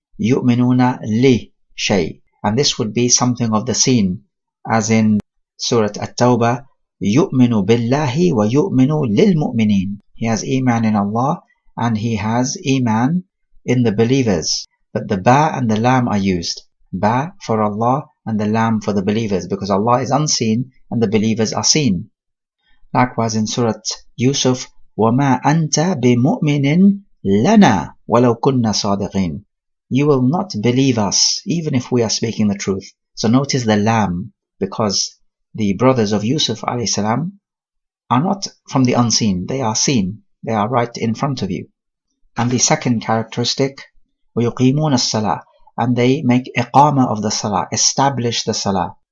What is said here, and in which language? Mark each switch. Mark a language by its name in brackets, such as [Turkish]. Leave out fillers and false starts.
[Arabic] Yu'minuna li shay, [English] and this would be something of the seen, as in Surah At-Tawbah, [Arabic] yu'minu billahi wa yu'minu lil mu'minin. [English] He has iman in Allah and he has iman in the believers. But the ba and the lam are used. Ba for Allah and the lam for the believers, because Allah is unseen and the believers are seen. Likewise in Surah Yusuf, [Arabic] وَمَا أَنْتَ بِمُؤْمِنٍ لَنَا وَلَوْ كُنَّا صَادِقِينَ. [English] You will not believe us, even if we are speaking the truth. So notice the lam, because the brothers of Yusuf alayhi salam are not from the unseen, they are seen, they are right in front of you. And the second characteristic, [Arabic] وَيُقِيمُونَ الصَّلَاةِ, [English] and they make iqama of the salah, establish the salah.